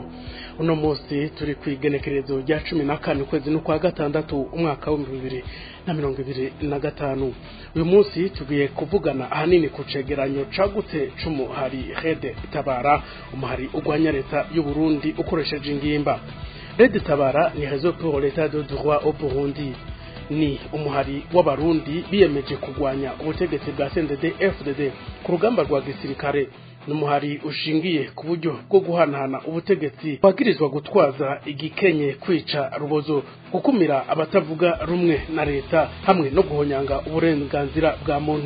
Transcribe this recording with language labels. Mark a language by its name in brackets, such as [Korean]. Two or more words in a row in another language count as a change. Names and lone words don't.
[Rundi] Uno munsi turi kwigenekerezo rya 14 kwezi n'ukwa gatandatu umwaka wa 2025. Uyu munsi tugiye kuvugana ahanini ku cegeranyo cagutse c'umuhari Rede Tabara, umuhari ugwanya leta y'u Burundi ukoresheje ingimba. Rede Tabara ni [French] réseau pour l'état de droit au Burundi, [Rundi] ni umuhari w'abarundi biyemeje kugwanya ubutegetsi bwa CNDD-FDD ku rugamba rwa gisirikare. Numuhari ushingiye ku buryo bwo guhanahana ubutegetsi bagirizwa gutwaza igikenye, kwica rubozo, gukumira abatavuga rumwe na leta hamwe no guhonyanga uburenganzira bwa muntu.